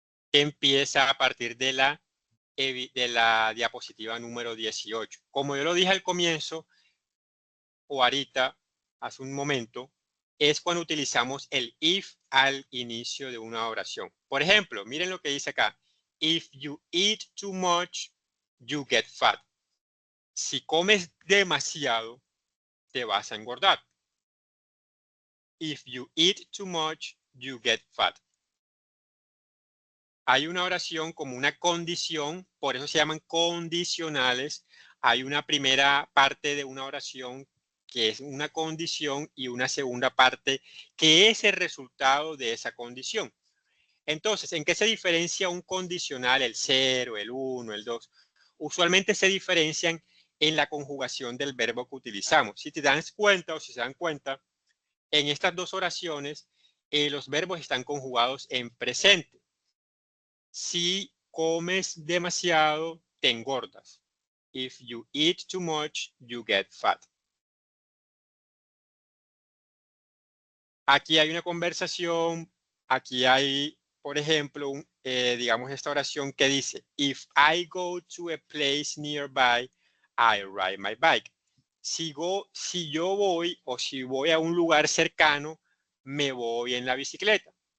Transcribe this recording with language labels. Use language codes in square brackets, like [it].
[es] Que empieza a partir de la diapositiva número 18. Como yo lo dije al comienzo, o ahorita, hace un momento, es cuando utilizamos el if al inicio de una oración. Por ejemplo, miren lo que dice acá. [en] If you eat too much, you get fat. [es] Si comes demasiado, te vas a engordar. [en] If you eat too much, you get fat. [es] Hay una oración como una condición, por eso se llaman condicionales. Hay una primera parte de una oración que es una condición y una segunda parte que es el resultado de esa condición. Entonces, ¿en qué se diferencia un condicional, el 0, el 1, el 2? Usualmente se diferencian en la conjugación del verbo que utilizamos. Si te das cuenta o si se dan cuenta, en estas dos oraciones los verbos están conjugados en presente. Si comes demasiado, te engordas. [en] If you eat too much, you get fat. [es] Aquí hay una conversación, aquí hay, por ejemplo, digamos esta oración que dice, [en] if I go to a place nearby, I ride my bike. [es] Si yo voy o si voy a un lugar cercano, me voy en la bicicleta.